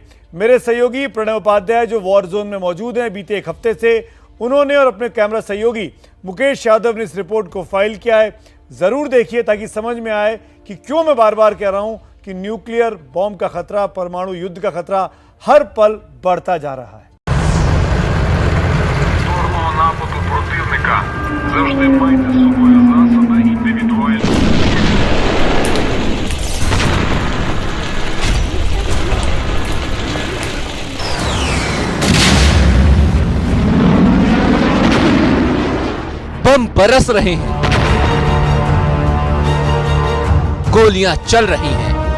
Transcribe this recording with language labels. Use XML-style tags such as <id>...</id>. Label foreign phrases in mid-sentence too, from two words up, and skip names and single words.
<hi>मेरे सहयोगी प्रणय उपाध्याय जो वॉर जोन में मौजूद हैं बीते एक हफ्ते से, उन्होंने और अपने कैमरा सहयोगी मुकेश यादव ने इस रिपोर्ट को फाइल किया है। ज़रूर देखिए ताकि समझ में आए कि क्यों मैं बार बार कह रहा हूँ कि</hi> <en>nuclear bomb</en> <hi>का खतरा, परमाणु युद्ध का खतरा हर पल बढ़ता जा रहा है।</hi> <uk>Нападу противника завжди майте з собою засоби індивідуальної.</uk> <hi>बम बरस रहे हैं, गोलियां चल रही हैं,</hi>